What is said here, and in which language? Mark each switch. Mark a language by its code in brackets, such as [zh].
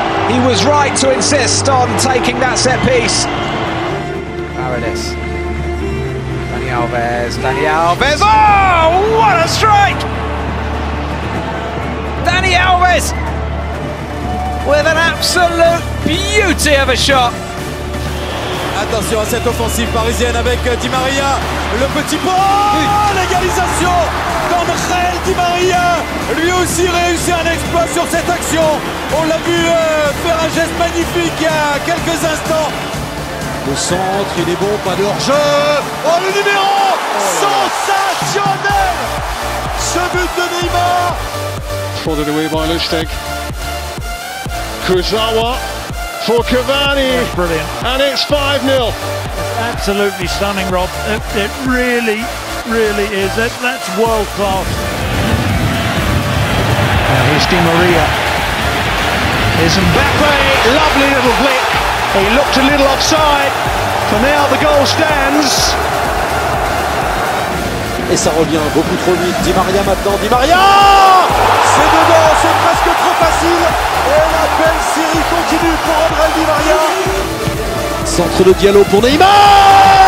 [en] He was right to insist on taking that set piece. Paredes. Dani Alves. Oh, what a strike! Dani Alves with an absolute beauty of a shot. [fr] Attention à cette offensive parisienne avec Di Maria, le petit pot, l'égalisation d'Angel Di Maria, lui aussi réussit un exploit sur cette action. On l'a vu faire un geste magnifique il y a quelques instants. Le centre, il est bon, pas de hors-jeu. Oh, le numéro sensationnel. Ce but de Neymar. [en] Prodded away by Lustig. Kurzawa for Cavani. Brilliant. And it's 5-0. Absolutely stunning, Rob. It really is. That's world class. Now here's Di Maria. Here's Mbappe. Lovely little flick. He looked a little offside. For now, the goal stands. [fr] Et ça revient beaucoup trop vite. Di Maria maintenant. Di Maria. C'est dedans. C'est presque trop facile. Et la belle série continue pour Angel Di Maria. Centre de Diallo pour Neymar.